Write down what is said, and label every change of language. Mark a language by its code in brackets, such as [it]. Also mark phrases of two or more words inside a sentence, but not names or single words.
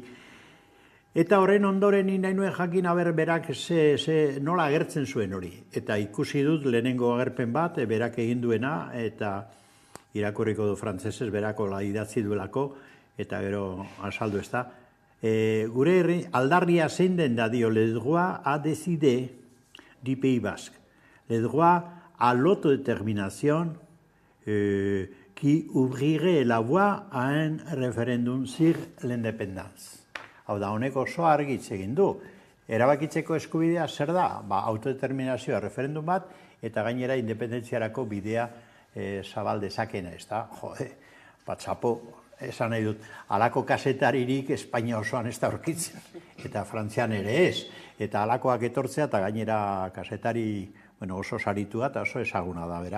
[eu] Eta horren ondoren nahi nuen jakin berak nola agertzen zuen hori. Eta ikusi dut lehenengo agerpen bat, berak egin duena, eta irakurriko du frantsesez, berako idatzi duelako, eta gero azaldu ez da. Gure aldarria zein den da dio, [fr] le droit à décider du Pays Basque. Le droit à l'autodétermination qui ouvrirait la voie à un référendum sur l'indépendance. [eu] Hau da, honek oso argitz egin du. Erabakitzeko eskubidea zer da? Autodeterminazioa referendum bat, eta gainera independentziarako bidea zabal dezakena, ez da? [es] Jode, txapo, [eu] esan nahi dut, halako kasetaririk Espainia osoan ez da aurkitzen, eta Frantzian ere ez, eta halakoak etortzea, eta gainera kasetari oso saritua eta oso ezaguna da, bera.